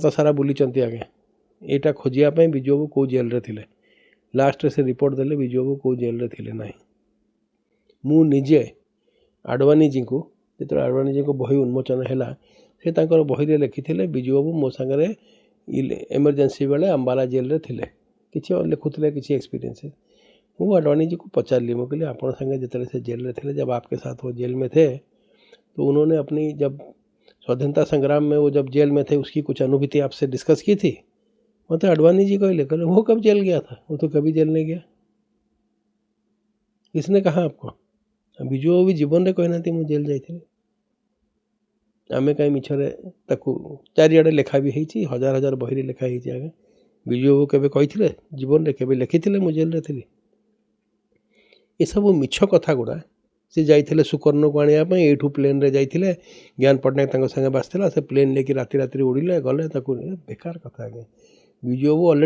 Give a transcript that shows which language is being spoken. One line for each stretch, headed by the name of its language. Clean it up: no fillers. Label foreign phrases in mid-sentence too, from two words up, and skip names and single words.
Odia: ସାରା ବୁଲିଛନ୍ତି ଆଜ୍ଞା ଏଇଟା ଖୋଜିବା ପାଇଁ ବିଜୁ ବାବୁ କେଉଁ ଜେଲରେ ଥିଲେ ଲାଷ୍ଟରେ ସେ ରିପୋର୍ଟ ଦେଲେ ବିଜୁ ବାବୁ କେଉଁ ଜେଲରେ ଥିଲେ ନାହିଁ ମୁଁ ନିଜେ ଆଡ଼ବାନୀଜୀଙ୍କୁ ଯେତେବେଳେ ଆଡ଼ବାନୀଜୀଙ୍କ ବହି ଉନ୍ମୋଚନ ହେଲା ସେ ତାଙ୍କର ବହିରେ ଲେଖିଥିଲେ ବିଜୁ ବାବୁ ମୋ ସାଙ୍ଗରେ ଏମର୍ଜେନ୍ସି ବେଳେ ଅମ୍ବାଲା ଜେଲରେ ଥିଲେ କିଛି ଲେଖୁଥିଲେ କିଛି ଏକ୍ସପିରିଏନ୍ସ ମୁଁ
Hindi: आडवाणी जी को पचार ली मैं कहली ଆପଣ संगे जितने से जेल में थे जब आपके साथ वो जेल में थे तो उन्होंने अपनी जब स्वाधीनता संग्राम में वो जब जेल में थे उसकी कुछ अनुभूति आपसे डिस्कस की थी मतलब आडवाणी जी को लेकर वो कब जेल गया था वो तो कभी जेल नहीं गया किसने कहा आपको
Odia: ବିଜୁ ବାବୁ ବି ଜୀବନରେ କହିନାହାନ୍ତି ମୁଁ ଜେଲ୍ ଯାଇଥିଲି ଆମେ କାହିଁ ମିଛରେ ତାକୁ ଚାରିଆଡ଼େ ଲେଖା ବି ହେଇଛି ହଜାର ହଜାର ବହିରେ ଲେଖା ହେଇଛି ଆଜ୍ଞା ବିଜୁ ବାବୁ କେବେ କହିଥିଲେ ଜୀବନରେ କେବେ ଲେଖିଥିଲେ ମୁଁ ଜେଲ୍ରେ ଥିଲି ଏସବୁ ମିଛ କଥା ଗୁଡ଼ା ସେ ଯାଇଥିଲେ ସୁକର୍ଣ୍ଣକୁ ଆଣିବା ପାଇଁ ଏଇଠୁ ପ୍ଲେନ୍ରେ ଯାଇଥିଲେ ଜ୍ଞାନ ପଟ୍ଟନାୟକ ତାଙ୍କ ସାଙ୍ଗେ ବାସିଥିଲା ସେ ପ୍ଲେନ୍ ନେଇକି ରାତିରେ ଉଡ଼ିଲେ ଗଲେ ତାକୁ ବେକାର କଥା ଆଜ୍ଞା ବିଜୁ ବାବୁ ଅଲରେଡ଼ି